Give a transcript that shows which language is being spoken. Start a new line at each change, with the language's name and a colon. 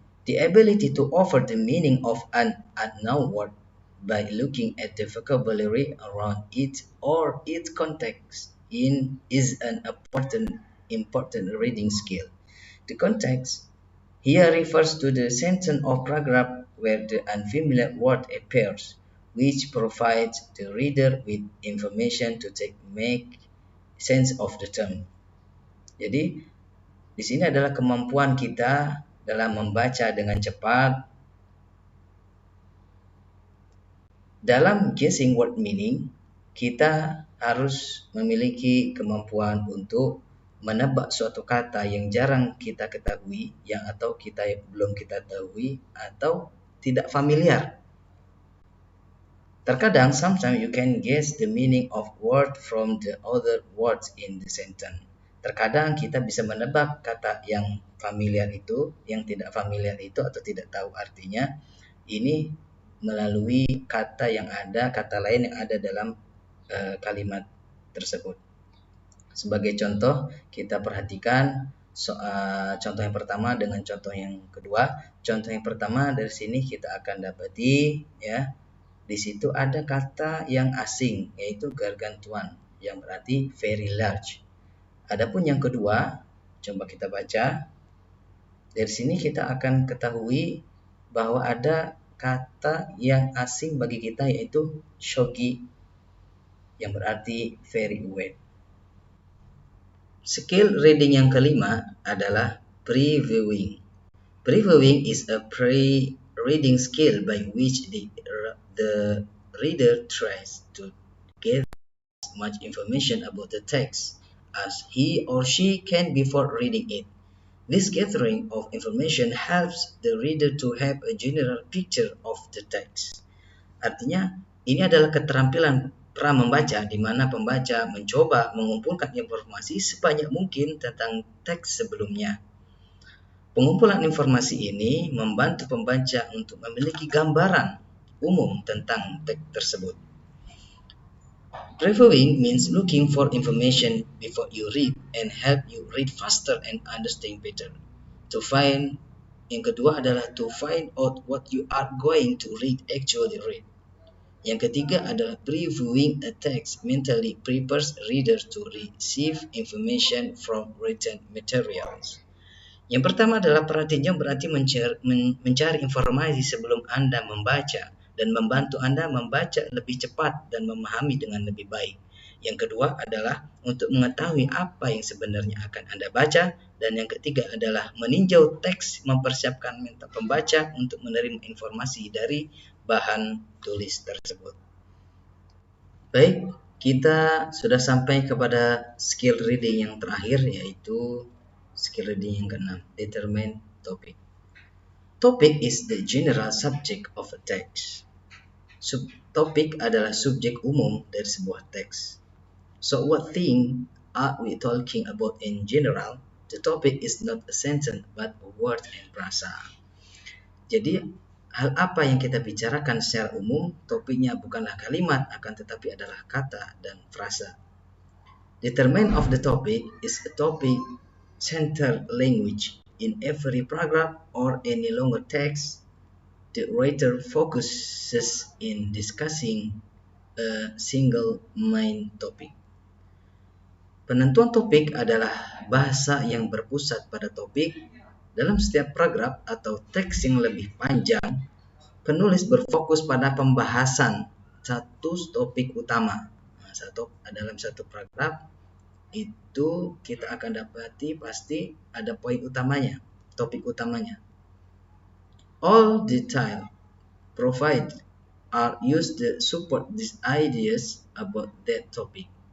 English: The ability to offer the meaning of an unknown word by looking at the vocabulary around it or its context is an important reading skill. The context here refers to the sentence or paragraph where the unfamiliar word appears, which provides the reader with information to make sense of the term.
Indonesian: Jadi, di sini adalah kemampuan kita dalam membaca dengan cepat. Dalam guessing word meaning, kita harus memiliki kemampuan untuk menebak suatu kata yang jarang kita ketahui, atau belum kita ketahui atau tidak familiar. Terkadang,
English: sometimes you can guess the meaning of word from the other words in the sentence.
Indonesian: Terkadang kita bisa menebak kata yang familiar itu, yang tidak familiar itu atau tidak tahu artinya, ini melalui kata lain yang ada dalam kalimat tersebut. Sebagai contoh, kita perhatikan contoh yang pertama dengan contoh yang kedua. Contoh yang pertama dari sini kita akan dapati, ya, di situ ada kata yang asing, yaitu gargantuan, yang berarti
English: very large.
Indonesian: Adapun yang kedua, coba kita baca. Dari sini kita akan ketahui bahwa ada kata yang asing bagi kita, yaitu shogi, yang berarti
English: very wet.
Indonesian: Skill reading yang kelima adalah previewing.
English: Previewing is a pre-reading skill by which the reader tries to get as much information about the text as he or she can before reading it. This gathering of information helps the reader to have a general picture of the text.
Indonesian: Artinya, ini adalah keterampilan pra membaca, di mana pembaca mencoba mengumpulkan informasi sebanyak mungkin tentang teks sebelumnya. Pengumpulan informasi ini membantu pembaca untuk memiliki gambaran umum tentang teks tersebut.
English: Previewing means looking for information before you read and help you read faster and understand better.
Indonesian: Yang kedua adalah
English: to find out what you are going to actually read.
Indonesian: Yang ketiga adalah
English: previewing a text mentally prepares readers to receive information from written materials.
Indonesian: Yang pertama adalah perhatiannya berarti mencari informasi sebelum Anda membaca dan membantu Anda membaca lebih cepat dan memahami dengan lebih baik. Yang kedua adalah untuk mengetahui apa yang sebenarnya akan Anda baca, dan yang ketiga adalah meninjau teks, mempersiapkan mental pembaca untuk menerima informasi dari bahan tulis tersebut. Baik, kita sudah sampai kepada skill reading yang terakhir, yaitu skill reading yang keenam, determine topic.
English: Topic is the general subject of a text.
Indonesian: Subtopik adalah subjek umum dari sebuah teks.
English: So what thing are we talking about in general? The topic is not a sentence but a word and frasa.
Indonesian: Jadi, hal apa yang kita bicarakan secara umum, topiknya bukanlah kalimat, akan tetapi adalah kata dan frasa.
English: Determine of the topic is a topic-centered language. In every paragraph or any longer text, the writer focuses in discussing a single main topic.
Indonesian: Penentuan topik adalah bahasa yang berpusat pada topik. Dalam setiap paragraf atau teks yang lebih panjang, penulis berfokus pada pembahasan satu topik utama. Dalam satu paragraf itu kita akan dapati pasti ada poin utamanya, topik utamanya.
English: All detail provided are used to support these ideas about that topic.